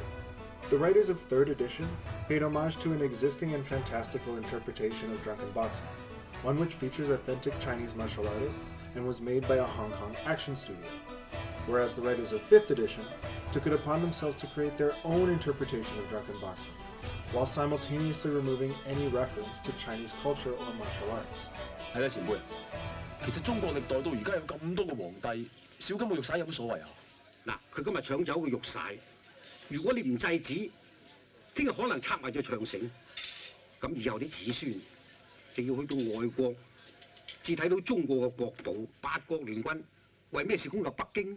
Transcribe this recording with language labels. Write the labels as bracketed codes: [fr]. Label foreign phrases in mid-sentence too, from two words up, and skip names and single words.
[en] The writers of 3rd edition paid homage to an existing and fantastical interpretation of drunken boxing, one which features authentic Chinese martial artists and was made by a Hong Kong action studio, whereas the writers of 5th edition took it upon themselves to create their own interpretation of drunken boxing, while simultaneously removing any reference to Chinese culture or martial arts. [yue] 係啦，前輩，其實中國歷代到而家有咁多個皇帝，少金個玉璽有乜所謂啊？嗱，佢今日搶走個玉璽，如果你唔制止，聽日可能拆埋隻長城，咁以後啲子孫就要去到外國，至睇到中國嘅國寶八國聯軍為咩事攻入北京？